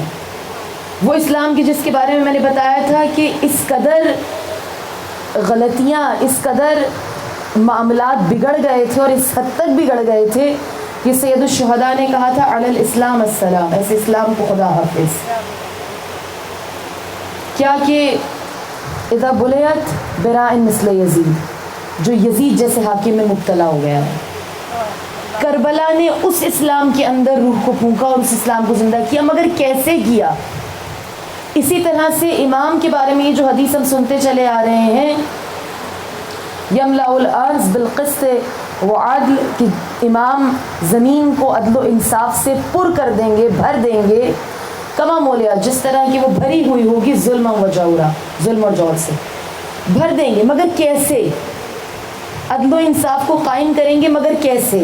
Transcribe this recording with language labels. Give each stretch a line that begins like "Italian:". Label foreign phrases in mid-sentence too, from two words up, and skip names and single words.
Urdu: وہ اسلام کی جس کے بارے میں نے بتایا تھا کہ اس قدر غلطیاں، اس قدر معاملات بگڑ گئے تھے اور اس حد تک بگڑ گئے تھے کہ سید الشہداء نے کہا تھا
Arabic: علی الاسلام السلام،
Urdu: ایسے اسلام کو خدا حافظ. کیا کہ
Arabic: اذا بلیت براء مثل یزید،
Urdu: جو یزید جیسے حاکم میں مبتلا ہو گیا ہے. کربلا نے اس اسلام کے اندر روح کو پھونکا اور اس اسلام کو زندہ کیا، مگر کیسے کیا؟ اسی طرح سے امام کے بارے میں یہ جو حدیث ہم سنتے چلے آ رہے ہیں،
Arabic: یملأ الارض بالقسط وعدل،
Urdu: کہ امام زمین کو عدل و انصاف سے پر کر دیں گے، بھر دیں گے،
Arabic: کما مولیا،
Urdu: جس طرح کی وہ بھری ہوئی ہوگی،
Arabic: ظلم و جورا،
Urdu: ظلم اور جور سے بھر دیں گے. مگر کیسے؟ عدل و انصاف کو قائم کریں گے، مگر کیسے؟